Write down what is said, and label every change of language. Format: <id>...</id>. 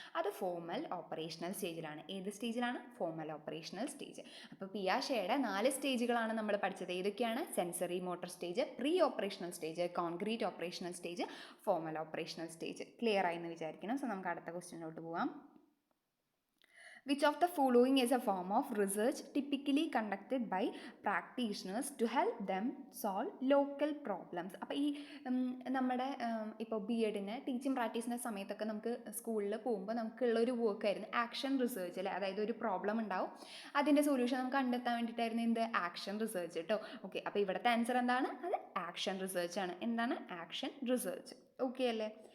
<ml>അത് formal operational സ്റ്റേജിലാണ്. ഏത് സ്റ്റേജിലാണ്? Formal operational stage. അപ്പോൾ പിയാഷയുടെ 4 സ്റ്റേജുകളാണ് നമ്മൾ പഠിച്ചത്. ഏതൊക്കെയാണ്? Sensory motor stage, pre operational stage, concrete operational stage, formal operational stage. Clear ആയി എന്ന് വിചാരിക്കണം. സോ നമുക്ക് അടുത്ത ക്വസ്റ്റ്യനിലോട്ട് പോവാം.</ml> <en>Which of the following is a form of research typically conducted by practitioners to help them solve local problems?</en> <ml>അപ്പോൾ ഈ നമ്മുടെ ഇപ്പോൾ ബി എഡിന് ടീച്ചിങ് പ്രാക്ടീസിൻ്റെ സമയത്തൊക്കെ നമുക്ക് സ്കൂളിൽ പോകുമ്പോൾ നമുക്കുള്ളൊരു വർക്കായിരുന്നു ആക്ഷൻ റിസർച്ച് അല്ലേ. അതായത് ഒരു പ്രോബ്ലം ഉണ്ടാവും, അതിൻ്റെ സൊല്യൂഷൻ നമുക്ക് കണ്ടെത്താൻ വേണ്ടിയിട്ടായിരുന്നു എന്ത് ആക്ഷൻ റിസർച്ച് കേട്ടോ. ഓക്കെ, അപ്പോൾ ഇവിടുത്തെ ആൻസർ എന്താണ്? അത് ആക്ഷൻ റിസർച്ച് ആണ്. എന്താണ് ആക്ഷൻ റിസർച്ച്? ഓക്കെ അല്ലേ?</ml>